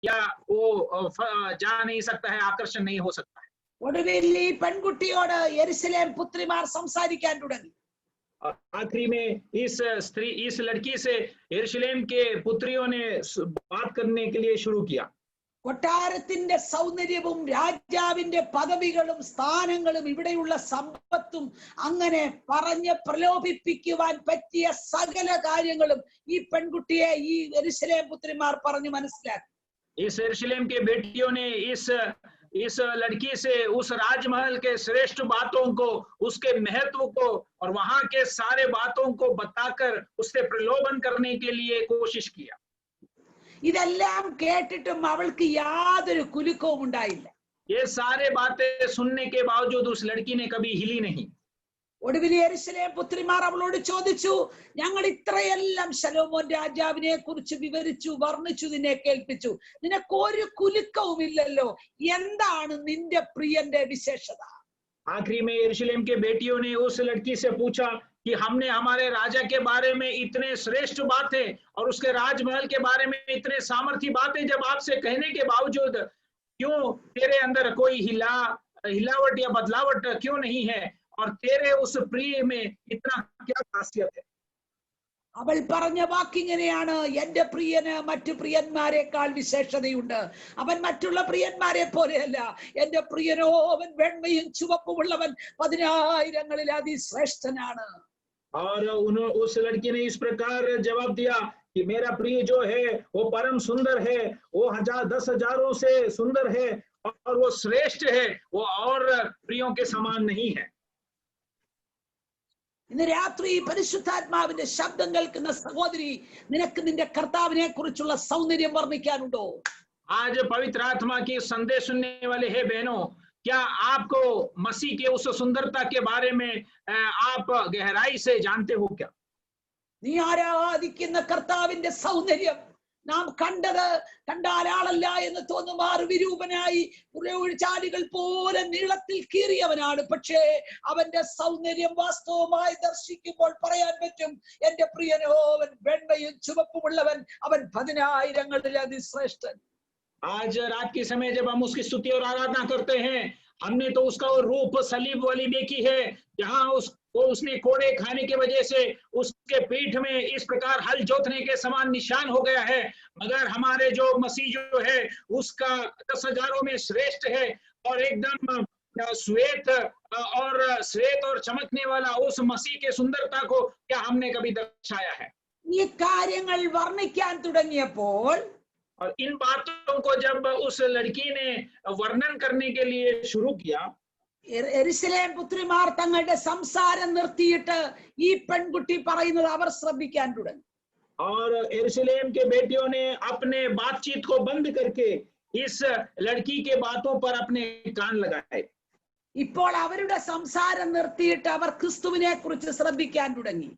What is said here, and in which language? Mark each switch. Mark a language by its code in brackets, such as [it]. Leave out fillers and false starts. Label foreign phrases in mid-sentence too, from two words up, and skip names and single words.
[hi] या वो जा नहीं सकता है, आकर्षण नहीं हो सकता है। [ml] ഒടുവിൽ ഈ പെൺകുട്ടിയോട് യെരുശലേം പുത്രിമാർ സംസാരിക്കാൻ തുടങ്ങി. [hi] और आखिरी में इस लड़की से यरूशलेम के पुत्रियों ने बात करने के लिए शुरू किया। [ml] കൊട്ടാരത്തിന്റെ സൗന്ദര്യവും രാജാവിന്റെ പദവികളും സ്ഥാനങ്ങളും ഇവിടെയുള്ള സമ്പത്തും അങ്ങനെ പറഞ്ഞ് പ്രലോഭിപ്പിക്കുവാൻ പറ്റിയ സകല കാര്യങ്ങളും ഈ പെൺകുട്ടിയെ ഈ യെരുശലേം പുത്രിമാർ പറഞ്ഞു മനസ്സിലാക്കി. [hi] इस यरूशलेम के बेटियों ने इस लड़की से उस राजमहल के श्रेष्ठ बातों को, उसके महत्व को और वहां के सारे बातों को बताकर उससे प्रलोभन करने के लिए कोशिश किया। [ml] ഇതെല്ലാം കേട്ടിട്ടും അവൾക്ക് യാതൊരു കുലുക്കവും ഉണ്ടായില്ല. [hi] ये सारे बातें सुनने के बावजूद उस लड़की ने कभी हिली नहीं। [ml] ഒടുവിൽ യെരുശലേം പുത്രിമാർ അവളോട് ചോദിച്ചു, ഞങ്ങൾ ഇത്രയെല്ലാം ശലോമോൻ രാജാവിനെ കുറിച്ച് വിവരിച്ചു, വർണ്ണിച്ചു, നിന്നെ കേൾപ്പിച്ചു, നിനക്ക് ഒരു കുലുക്കവും ഇല്ലല്ലോ, എന്താണ് നിന്റെ പ്രിയന്റെ വിശേഷത? [hi] आखिरी में यरूशलेम के बेटियों ने उस लड़की से पूछा कि हमने हमारे राजा के बारे में इतने श्रेष्ठ बातें और उसके राजमहल के बारे में इतने सामर्थी बातें जब आपसे कहने के बावजूद क्यों तेरे अंदर कोई हिलावट या बदलावट क्यों नहीं है, और तेरे उस प्रिय में इतना क्या खासियत है? [ml] അവൾ പറഞ്ഞ വാക്കിങ്ങനെയാണ്, എന്റെ പ്രിയന് മറ്റു പ്രിയന്മാരെക്കാൾ വിശേഷതയുണ്ട്, അവൻ മറ്റുള്ള പ്രിയന്മാരെ പോലെയല്ല, എന്റെ പ്രിയനോ അവൻ വെണ്മയും ചുവപ്പുമുള്ളവൻ, 10,000 അതിശ്രേഷ്ഠനാണ്. [hi] और उस लड़की ने इस प्रकार जवाब दिया कि मेरा प्रिय जो है वो परम सुंदर है, वो 10,000 से सुंदर है और वो श्रेष्ठ है, वो और प्रियों के समान नहीं है। [ml] ഇന്ന് രാത്രി പരിശുദ്ധാത്മാവിന്റെ ശബ്ദം കേൾക്കുന്ന സഹോദരി, നിനക്ക് നിന്റെ കർത്താവിനെ കുറിച്ചുള്ള സൗന്ദര്യം വർണ്ണിക്കാനുണ്ടോ? [hi] आज पवित्र आत्मा की संदेश सुनने वाले हैं बहनों, क्या आपको मसीह के उस सुंदरता के बारे में आप गहराई से जानते हो क्या? [ml] നീ ആരാധിക്കുന്ന കർത്താവിന്റെ സൗന്ദര്യം നാം കണ്ടാൽ ആളല്ല എന്ന് തോന്നുമാറ് വിരൂപനായി ചാലുകൾ പോലെ നീളത്തിൽ കീറിയവനാണ്. പക്ഷേ അവന്റെ സൗന്ദര്യം വാസ്തവമായി ദർശിക്കുമ്പോൾ പറയാൻ പറ്റും, എന്റെ പ്രിയനോ അവൻ വെണ്മയും ചുവപ്പുമുള്ളവൻ, അവൻ 10,000 അതിശ്രേഷ്ഠൻ. [hi] आज रात के समय जब हम उसकी स्तुति और आराधना करते हैं, हमने तो उसका रूप सलीब वाली देखी है, जहां उसने कोड़े खाने की वजह से उसके पीठ में इस प्रकार हल जोतने के समान निशान हो गया है, मगर हमारे जो मसीह जो है उसका 10,000 में श्रेष्ठ है और एकदम श्वेत और चमकने वाला उस मसीह के सुंदरता को क्या हमने कभी दर्शाया है? [ml] ഈ കാര്യങ്ങൾ വർണ്ണിക്കാൻ തുടങ്ങിയപ്പോൾ [hi] और इन बातों को जब उस लड़की ने वर्णन करने के लिए शुरू किया, [ml] യെരുശലേം പുത്രിമാർ തങ്ങളുടെ സംസാരം നിർത്തിയിട്ട് ഈ പെൺകുട്ടി പറയുന്നത് അവർ ശ്രദ്ധിക്കാൻ തുടങ്ങി. [hi] और यरूशलेम के बेटियों ने अपने बातचीत को बंद करके इस लड़की के बातों पर अपने कान लगाए। [ml] ഇപ്പോൾ അവരുടെ സംസാരം നിർത്തിയിട്ട് അവർ ക്രിസ്തുവിനെ കുറിച്ച് ശ്രദ്ധിക്കാൻ തുടങ്ങി.